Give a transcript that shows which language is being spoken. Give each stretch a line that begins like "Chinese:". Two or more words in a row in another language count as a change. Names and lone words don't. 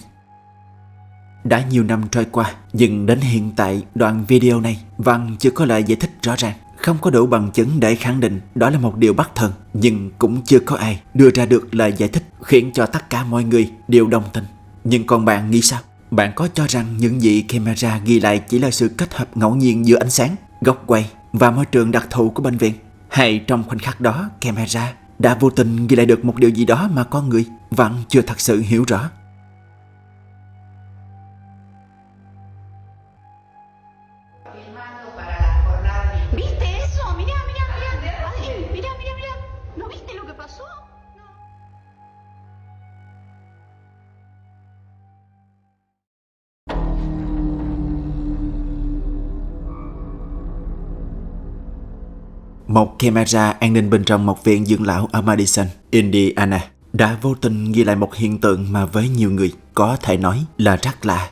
Vietnamese: Đã nhiều năm trôi qua, nhưng đến hiện tại đoạn video này vẫn chưa có lời giải thích rõ ràng, không có đủ bằng chứng để khẳng định đó là một điều bất thường, nhưng cũng chưa có ai đưa ra được lời giải thích khiến cho tất cả mọi người đều đồng tình. Nhưng còn bạn nghĩ sao? Bạn có cho rằng những gì camera ghi lại chỉ là sự kết hợp ngẫu nhiên giữa ánh sáng, góc quay và môi trường đặc thù của bệnh viện? Hay trong khoảnh khắc đó, camera đã vô tình ghi lại được một điều gì đó mà con người vẫn chưa thật sự hiểu rõ?
Spanish: Filmando para la jornada de ¿Viste eso? Mirá, mirá, mirá. Ay, mirá, mirá, mirá. ¿No viste lo que pasó?
Vietnamese: Một camera an ninh bên trong một viện dưỡng lão ở Madison, Indiana đã vô tình ghi lại một hiện tượng mà với nhiều người có thể nói là rất lạ.